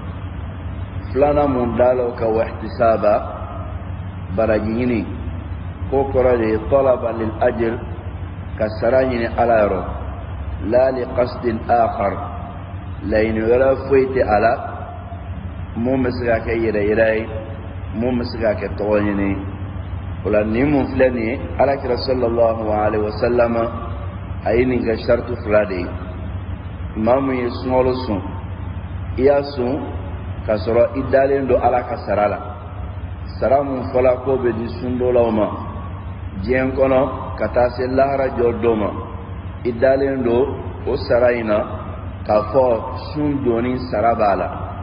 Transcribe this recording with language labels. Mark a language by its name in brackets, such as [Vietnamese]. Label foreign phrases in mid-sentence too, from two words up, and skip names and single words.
[Bambara] filanan mun dalaw ka wahtisaba baraji ɲini ko kɔrɔ de ye [Arabic] طلبا للأجر [Bambara] ka sara ɲini ala yɔrɔ la [Arabic] لقصد آخر [Bambara] laɲini wɛrɛ foyi tɛ a la mun bɛ se ka kɛ yɛrɛyɛrɛ ye mun bɛ se ka kɛ tɔgɔ ɲini. wala ni mun filɛ nin ye alakira [Arabic] صلى الله عليه وسلم [Bambara] a ye nin kɛ shartu fila de ye. maa mun ye sunkalo sun i y'a sun ka sɔrɔ i dalen don ala ka sara la. sara mun fɔla ko bɛ di sundolaw ma diɲɛ kɔnɔ ka taa se lahara jɔ don ma i dalen don o sara in na k'a fɔ sun donni sara b'a la.